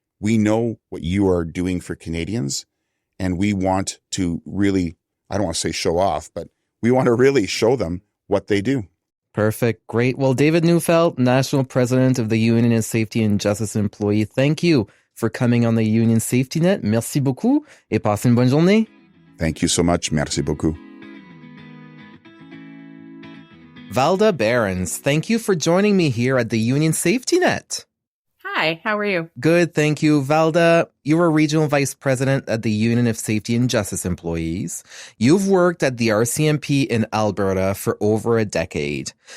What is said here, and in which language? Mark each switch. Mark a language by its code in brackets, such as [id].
[en] We know what you are doing for Canadians. And we want to really, I don't want to say show off, but we want to really show them what they do. Perfect. Great. Well, David Neufeld, National President of the Union of Safety and Justice Employee, thank you for coming on the Union Safety Net. [fr] Merci beaucoup et passez une bonne journée. [en] Thank you so much. [fr] Merci beaucoup. [en] Valda Behrens, thank you for joining me here at the Union Safety Net. Hi, how are you? Good, thank you. Valda, you're a regional vice president at the Union of Safety and Justice Employees. You've worked at the RCMP in Alberta for over a decade.